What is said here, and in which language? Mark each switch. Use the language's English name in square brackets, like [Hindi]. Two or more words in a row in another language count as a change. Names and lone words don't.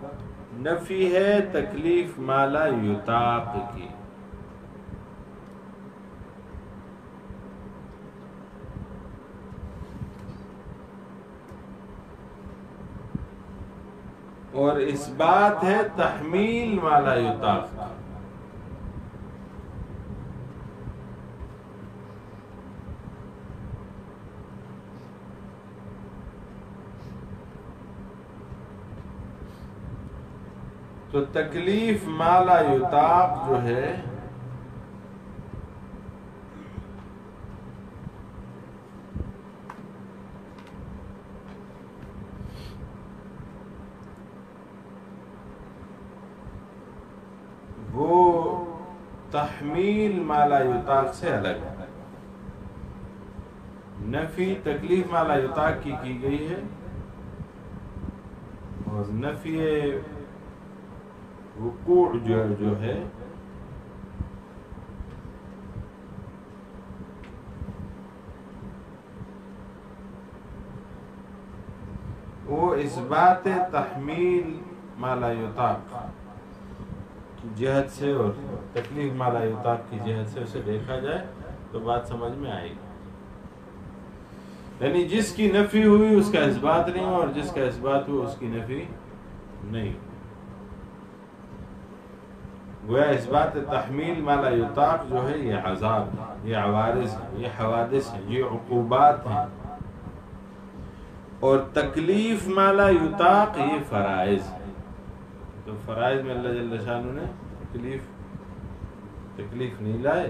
[Urdu] نفی ہے تکلیف [Arabic] ما لا یطاق [Urdu] کی، اور اس بات ہے تحمیل [Arabic] ما لا یطاق. [Urdu] تو تکلیف [Arabic] ما لا یطاق [Urdu] جو ہے وہ تحمیل [Arabic] ما لا یطاق [Urdu] سے الگ ہے. نفی تکلیف [Arabic] ما لا یطاق [Urdu] کی گئی ہے، اور نفی وقوع جو ہے وہ اس بات تحمیل [Arabic] ما لا یطاق [Urdu] کی جہت سے اور تکلیف [Arabic] ما لا یطاق [Urdu] کی جہت سے اسے دیکھا جائے تو بات سمجھ میں آئے گی. یعنی جس کی نفی ہوئی اس کا اثبات نہیں ہوا، اور جس کا اثبات ہوا اس کی نفی نہیں. گویا اس بات تحمیل [Arabic] ما لا یطاق [Urdu] جو ہے یہ عذاب ہے، یہ عوارض ہیں، یہ حوادث ہیں، یہ عقوبات ہیں. اور تکلیف [Arabic] ما لا یطاق [Urdu] یہ فرائض ہیں. تو فرائض میں اللہ جل شانہ نے تکلیف نہیں لائے.